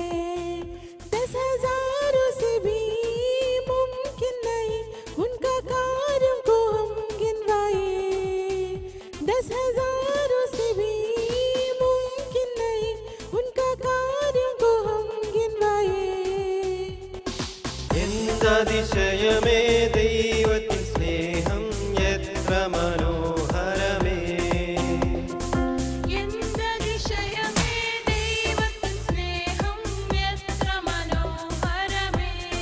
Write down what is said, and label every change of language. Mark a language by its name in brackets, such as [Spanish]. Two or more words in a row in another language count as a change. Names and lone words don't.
[Hindi] 10,000 से भी मुमकिन नहीं उनका कार्य को हम गिनवाए. 10,000 से भी मुमकिन नहीं उनका कार्य को हम गिनवाए. [Malayalam] എന്തതിശയമേ ദൈവത്തിൻ സ്നേഹം എത്ര മനോഹരമേ. എന്തതിശയമേ ദൈവത്തിൻ സ്നേഹം എത്ര മനോഹരമേ.